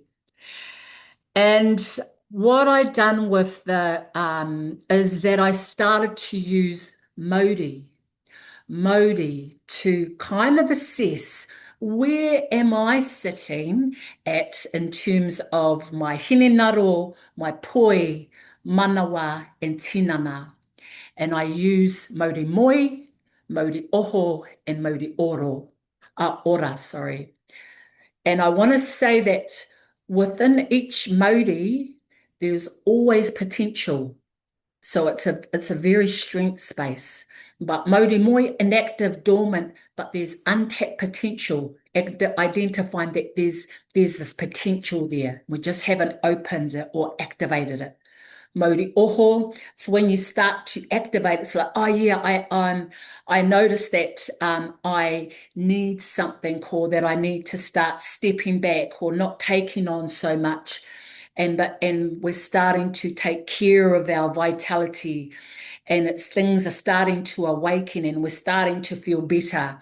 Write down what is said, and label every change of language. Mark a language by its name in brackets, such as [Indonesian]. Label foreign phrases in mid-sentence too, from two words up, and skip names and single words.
[English] And what I've done with is that I started to use Mauri to kind of assess where am I sitting at in terms of my hinenaro, my poi, manawa, and tinana. And I use [Māori] Mauri moi, Mauri oho, [English] and [Māori] Mauri ora, [English] sorry. And I want to say that within each Mauri, there's always potential. So it's a very strength space. But [Māori] Mauri moi, [English] inactive, dormant, but there's untapped potential, identifying that there's this potential there. We just haven't opened it or activated it. [Māori] Mauri oho. [English] So when you start to activate, it's like, oh yeah, I notice that I need something, or that I need to start stepping back or not taking on so much. And we're starting to take care of our vitality and it's things are starting to awaken and we're starting to feel better.